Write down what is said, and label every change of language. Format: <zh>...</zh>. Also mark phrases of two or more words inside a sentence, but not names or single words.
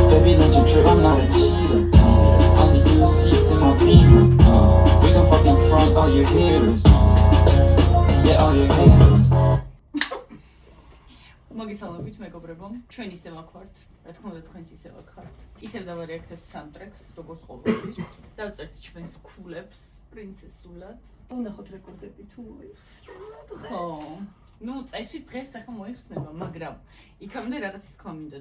<en>Baby, let your drip, I'm not a cheater. Only 2 seats in my Beamer. We can fucking front all your haters. Yeah, all your haters.</en> <ka>მოგესალმებით მეგობრებო, ჩვენ ისევ აქ ვართ, რა თქმა უნდა თქვენც ისევ აქ ხართ. ისევ დავარეაქტებთ სამტრეკს, როგორც ყოველთვის. დავწერთ ჩვენს ქულებს პრინცესულად. ვნახოთ რეკორდები თუ მოიხსნათ. ხო. ნუ წესით დღეს ახლა მოიხსნება, მაგრამ იქამდე რაღაც თქვა მინდოდა.</ka>